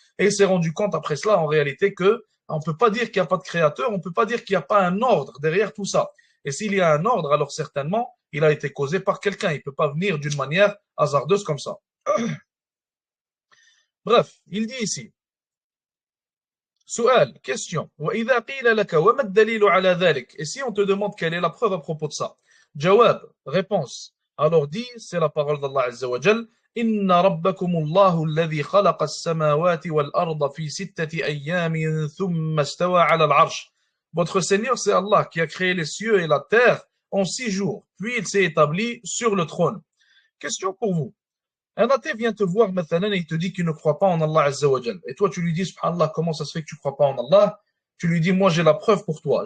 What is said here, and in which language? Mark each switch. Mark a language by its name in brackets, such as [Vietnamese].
[French] Et il s'est rendu compte après cela, en réalité, que on ne peut pas dire qu'il n'y a pas de créateur, on ne peut pas dire qu'il n'y a pas un ordre derrière tout ça. Et s'il y a un ordre, alors certainement, il a été causé par quelqu'un. Il ne peut pas venir d'une manière hasardeuse comme ça. Bref, il dit ici, [Arabic] سؤال, [French] question. [Arabic] وإذا قيل لك وما الدليل على ذلك? [French] Et si on te demande quelle est la preuve à propos de ça? [Arabic] جواب, [French] réponse. Alors dit, c'est la parole d'Allah Azza wa Jal. [Arabic] إن ربكم الله الذي خلق السماوات والأرض في 6 أيام ثم استوى على العرش. [French] Votre Seigneur, c'est Allah qui a créé les cieux et la terre en 6 jours, puis il s'est établi sur le trône. Question pour vous. Un athée vient te voir maintenant et il te dit qu'il ne croit pas en Allah Azza wa Jal. Et toi, tu lui dis, subhanallah, comment ça se fait que tu ne crois pas en Allah? Tu lui dis, moi, j'ai la preuve pour toi.